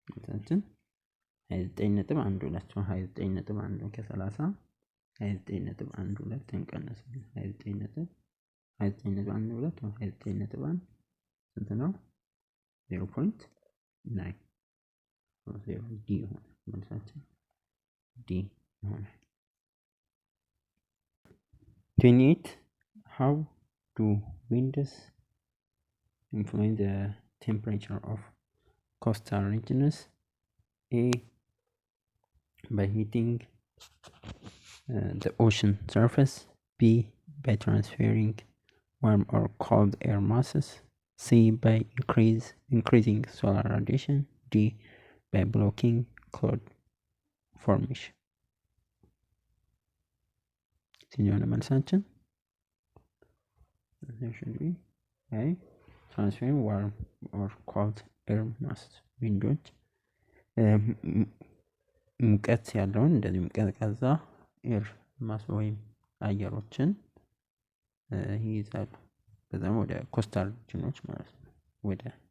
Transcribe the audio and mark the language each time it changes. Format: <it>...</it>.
<am>እንትን 29.12 29.1 ከ30 29.12 እንቀነሳለን። 29.12 ስንት ነው?</am> <en>0.9</en> <am>ዲ ይሆናል መልሳችን ዲ ይሆናል።</am> <en>28 how do winds influence the temperature of coastal regions? A. by heating the ocean surface, B. by transferring warm or cold air masses, C. by increasing solar radiation, D. by blocking cloud formation.</en> <am>ሲሆነ መልሳችን</am> <en>should be by transferring warm or cold air masses ዊንዶች</en> <am>ሙቀት ያለውን እንደዚህ ቀዝቃዛ ኤር ማስ ወይም አየሮችን ይይዛሉ። በዛም ወደ ኮስታል ሪጅኖች ማለት ነው፣ ወደ</am>